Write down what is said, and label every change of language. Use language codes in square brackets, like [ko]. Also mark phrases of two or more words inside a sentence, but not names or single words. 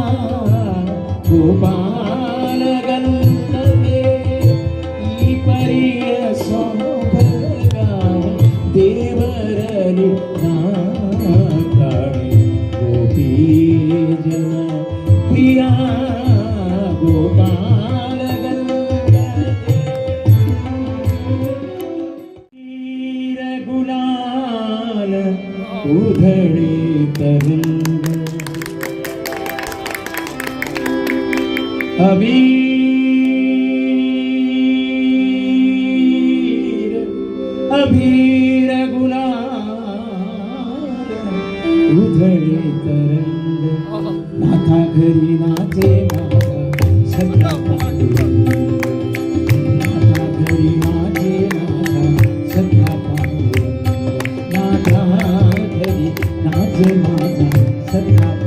[kn] ಗೋಪಾಲಗಲ್ಲದೆ ಈ ಪರಿಯ ಸೊಬಗ ದೇವರಲ್ಲಿ ನಾ ಕಾಣೆ ಗೋಪೀ ಜನ ಪ್ರಿಯ [mr] ಗೋಪಾಲಗಲ್ಲದೆ गुलाल उधळी तरंग अबीर अबीर गुलाल उधळे तरंग नाथा घरी नाचे नाथा सगळा पांडुरंग नाथा घरी नाचे नाथा सगळा पांडुरंग नाथा घरी नाचे माझा सगळा